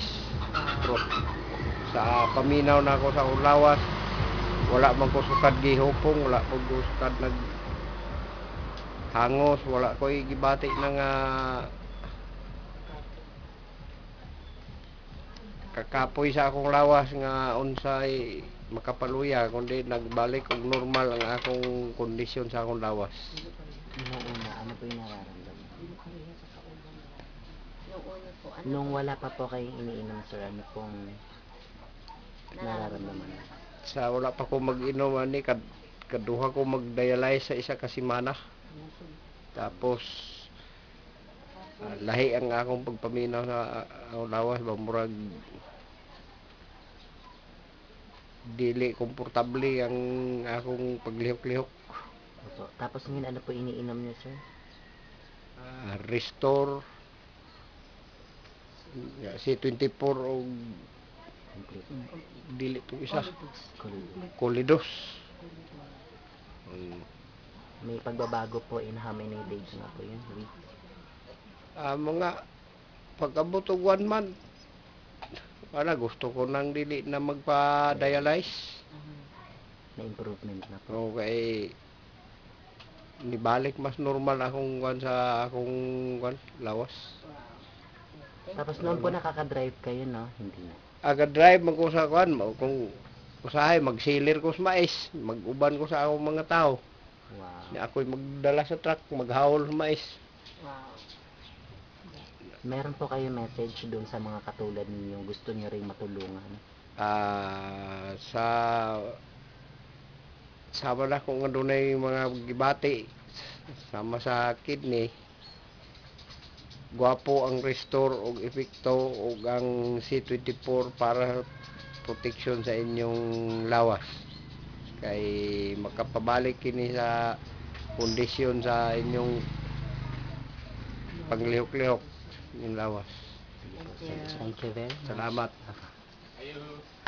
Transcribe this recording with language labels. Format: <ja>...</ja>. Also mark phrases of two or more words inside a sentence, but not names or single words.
<ceb>Pero sa paminaw na ako sa ulawas wala man ko sukad gihupong, wala ko sukad nag hangos, wala ko gibati na nga kakapoy sa akong lawas nga unsay makapaluya kundi nagbalik og normal ang akong kondisyon sa akong lawas.</ceb> <tl>Nung una, ano po yung nararamdaman? Yung una po, ano Nung po? wala pa po kayong iniinom, sir, ano pong nararamdaman?</tl> <ceb>Sa wala pa ko mag-inom ani kaduha ko mag-dialyze sa isa ka semana. Tapos lahi ang akong pagpaminaw sa akong lawas ba murag dili komportable ang akong paglihok-lihok.</ceb> <tl>Opo. Tapos ngayon, ano po iniinom niyo, sir?</tl> <ceb>Restore C24 o Complete. dili to isa Complete. Colidos.</ceb> <tl>May pagbabago po in how many days na po yun? Week?</tl> <ceb>Mga pag-abot og 1 month wala gusto ko nang dili na magpa-dialyze.</ceb> <tl>Na improvement na po.</tl> <ceb>Okay, nibalik mas normal akong kwan sa akong kwan lawas.</ceb> <tl>Tapos noon po nakaka-drive kayo, no? Hindi na.</tl> <ceb>Aga drive man ko sa kwan mo kung usahay magsilir ko sa mais, mag-uban ko sa akong mga tao. Wow. Ni ako'y magdala sa truck, maghawol sa mais. Wow.</ceb> <tl>Meron po kayo message doon sa mga katulad ninyo gusto niyo ring matulungan?</tl> <ceb>Sama na kung adunay mga gibati sama sa kidney. Guwapo ang restore og epekto og ang C24 para protection sa inyong lawas. Kay makapabalik kini sa kondisyon sa inyong panglihok-lihok yung lawas.</ceb> <en>Thank you very much.</en> <ceb>Salamat. Okay.</ceb>